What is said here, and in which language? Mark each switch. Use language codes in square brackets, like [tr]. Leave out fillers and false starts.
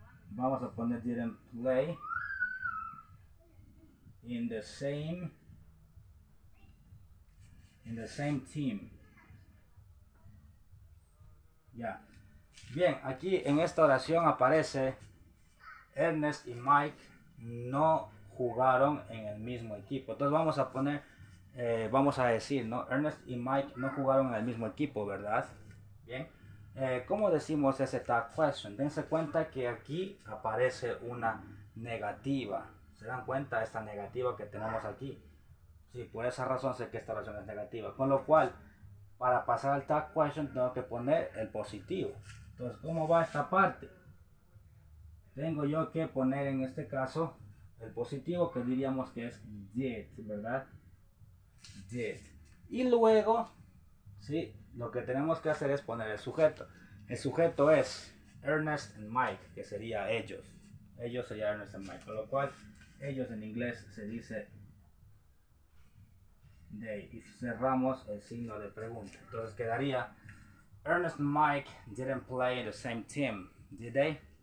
[es] Vamos a poner [en] didn't play in the same team. [es] Ya. Bien, aquí en esta oración aparece Ernest y Mike no jugaron en el mismo equipo. Entonces vamos a poner, vamos a decir, ¿no? Ernest y Mike no jugaron en el mismo equipo, ¿verdad? Bien. ¿Cómo decimos ese tag question? Dense cuenta que aquí aparece una negativa. ¿Se dan cuenta esta negativa que tenemos aquí? Sí, por esa razón sé que esta oración es negativa. Con lo cual, para pasar al tag question tengo que poner el positivo. Entonces, ¿cómo va esta parte? tengo yo que poner en este caso el positivo, que diríamos que es did, ¿verdad? Did. Y luego, ¿sí? Lo que tenemos que hacer es poner el sujeto. El sujeto es Ernest and Mike, que sería ellos. Ellos sería Ernest and Mike, con lo cual ellos en inglés se dice they. Y cerramos el signo de pregunta. Entonces quedaría [en] Ernest and Mike didn't play in the same team, did they?